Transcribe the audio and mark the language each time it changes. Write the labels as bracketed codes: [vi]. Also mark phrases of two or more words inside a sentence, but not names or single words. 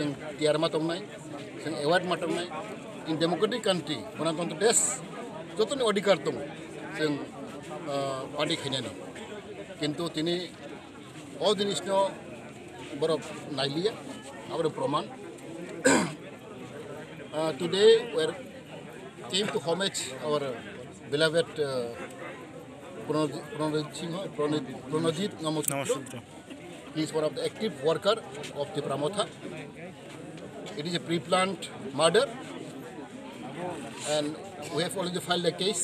[brx] टियारमा दंनाय जों एवार्ड मा दंनाय [en] in democratic country [brx] गणतन्त्र देश जतनो अधिकार दङ जों पार्टी खायनानै किन्तु तिनि अ जिनिसनो बर नायलिया आबर प्रमाण [en] today we came to homage our beloved Pronojit Ngamosudro. He is one of the active worker of the Pramotha. It is a pre-planned murder and we have already filed a case.